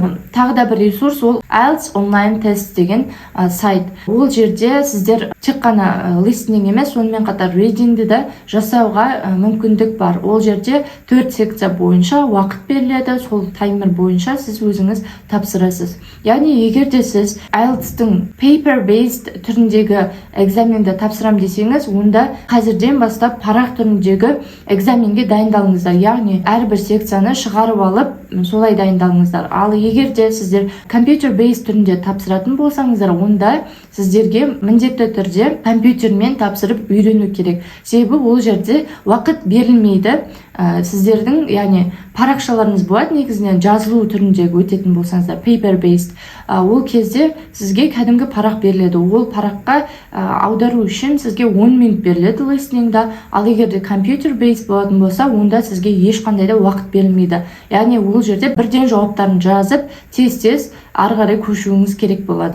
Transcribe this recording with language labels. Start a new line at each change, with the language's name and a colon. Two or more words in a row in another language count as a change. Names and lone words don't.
Kazakh: Тағы да бір ресурс ол IELTS онлайн тест деген сайт. Ол жерде сіздер тек қана listening емес, сонымен қатар readingді да жасауға мүмкіндік бар. Ол жерде 4 секция бойынша уақыт беріледі. Сол таймер бойынша сіз өзіңіз тапсырасыз. Яғни егер де сіз IELTS-тың paper-based түріндегі экзаменді тапсырам десеңіз, онда қазірден бастап парақ түріндегі экзаменге дайындалыңыздар. Яғни әрбір секцияны шығарып алып, солай дайындалыңыздар. Ал егер де сіздер компьютер-based түрінде тапсыратын болсаңыздар, онда сіздерге міндетті түрде компьютермен тапсырып үйрену керек. Себебі ол жерде уақыт берілмейді. Сіздердің, яғни парақшаларыңыз болады, негізінен жазылу түрінде өтетін болсаңыздар, paper-based. Ол кезде сізге кәдімгі парақ беріледі. Ол параққа аудару үшін сізге 10 минут беріледі listeningда. Ал егер де computer-based болатын болса, онда сізге ешқандай да уақыт берілмейді. Яғни ол жерде бірден жауаптарын жазып, тез-тез ары қарай көшуіңіз керек болады.